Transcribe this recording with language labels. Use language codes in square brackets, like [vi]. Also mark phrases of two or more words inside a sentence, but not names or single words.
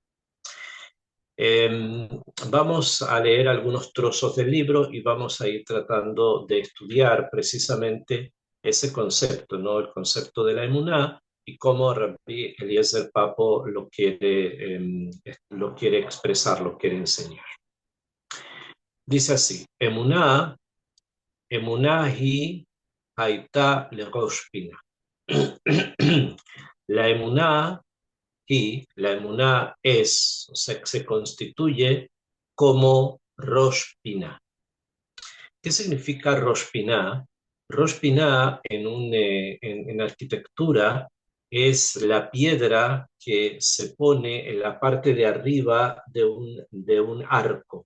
[es] Eh, Vamos a leer algunos trozos del libro y vamos a ir tratando de estudiar precisamente ese concepto, ¿no? El concepto de la emuná y cómo Rabbi Eliezer Papo lo quiere expresar, lo quiere enseñar. Dice así, [he] אמונה היא היתה לראש פינה. [es] La emuná la emuná es, o sea, se constituye como [he] ראש פינה. [es] ¿Qué significa [he] ראש פינה? ראש פינה [es] en arquitectura es la piedra que se pone en la parte de arriba de un arco.